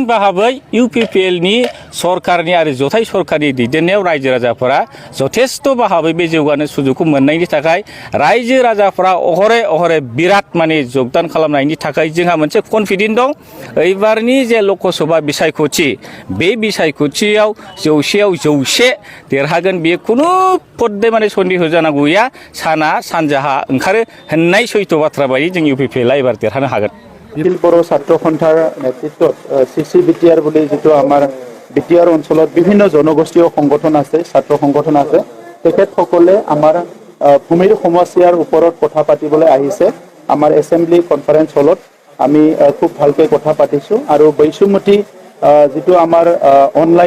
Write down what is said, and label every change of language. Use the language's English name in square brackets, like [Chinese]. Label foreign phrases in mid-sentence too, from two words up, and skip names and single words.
[Bodo] भाबै UPPLनि सरकारनि आरो जथाय सरकारनि दैदेननायाव रायजो राजाफोरा जथेस्थ' भाबै बे जौगानो सुजुगखौ मोननायनि थाखाय रायजो राजाफोरा अहरे बिराद माने जगदान खालामनायनि थाखाय जोंहा मोनसे कनफिडेन्ट दं एबारनि जे लकसभा बिसायख'थि बे बिसायख'थियाव 100आव 100 देरहागोन बे खुनु पदे माने सन्देह जानांगौ गैया साना सानजाहा ओंखारो होननाय सैथ' बाथ्रा बायदि जों UPPLआ एबार देरहानो हागोन [Assamese] নিখিল বড়ো ছাত্ৰ সন্থাৰ নেতৃত্বত CC BTR বুলি যিটো আমাৰ BTR অঞ্চলত বিভিন্ন জনগোষ্ঠীয় সংগঠন আছে ছাত্ৰ সংগঠন আছে তেখেতসকলে আমাৰ ভূমিৰ সমস্যাৰ ওপৰত কথা পাতিবলৈ আহিছে আমাৰ [English] assembly conference hall [Assamese] আমি খুব ভালকৈ কথা পাতিছো আৰু বৈষম্যতি যিটো আমাৰ অনলাইন